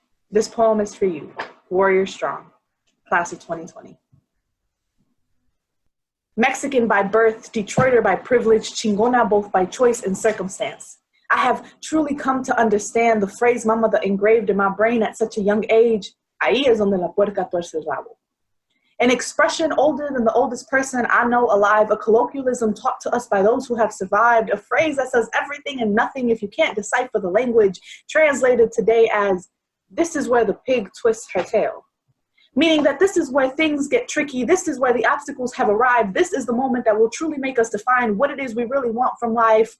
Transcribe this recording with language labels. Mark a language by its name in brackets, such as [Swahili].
[English] This poem is for you, Warrior Strong, class of 2020. Mexican by birth, Detroiter by privilege, chingona both by choice and circumstance. I have truly come to understand the phrase my mother engraved in my brain at such a young age. [Spanish] Ahí es donde la puerca tuerce el rabo. [English] An expression older than the oldest person I know alive, a colloquialism taught to us by those who have survived, a phrase that says everything and nothing if you can't decipher the language, translated today as, this is where the pig twists her tail. Meaning that this is where things get tricky, this is where the obstacles have arrived, this is the moment that will truly make us define what it is we really want from life.